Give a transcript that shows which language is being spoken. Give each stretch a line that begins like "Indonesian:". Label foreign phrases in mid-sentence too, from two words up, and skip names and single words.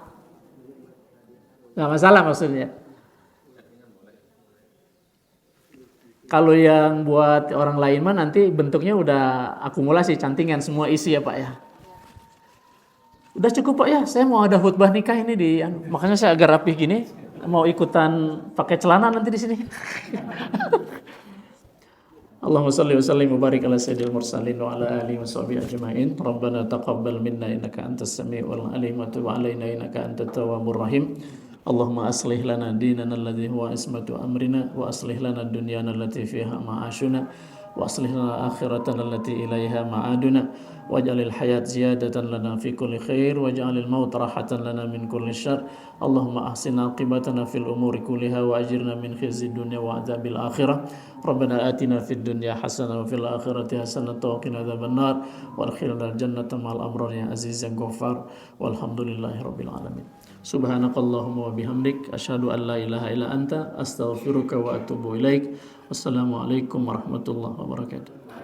Indonesian: Nggak masalah maksudnya. Kalau yang buat orang lain mah nanti bentuknya udah akumulasi cantingan semua isi ya Pak ya. Udah cukup Pak ya, saya mau ada khutbah nikah ini makanya saya agak rapih gini, mau ikutan pakai celana nanti di sini.
Arabic: اللهم صل وسلم وبارك على سيد المرسلين وعلى آله وصحبه أجمعين. ربنا تقبل منا إنك أنت السميع العليم وتب علينا إنك أنت التواب الرحيم. اللهم أصلح لنا ديننا الذي هو عصمة أمرنا وأصلح لنا دنيانا التي فيها معاشنا وأصلح لنا آخرتنا التي إليها معادنا واجعل الحياة زيادة لنا في كل خير واجعل الموت راحة لنا من كل شر. اللهم أحسن عاقبتنا في الأمور كلها وأجرنا من خزي الدنيا وعذاب الآخرة. ربنا آتنا في الدنيا حسنة وفي الآخرة حسنة وقنا عذاب النار وأدخلنا الجنة مع الأبرار يا عزيز يا غفار والحمد لله رب العالمين. سبحانك اللهم وبحمدك أشهد أن لا إله إلا أنت أستغفرك وأتوب إليك. والسلام عليكم ورحمة الله وبركاته.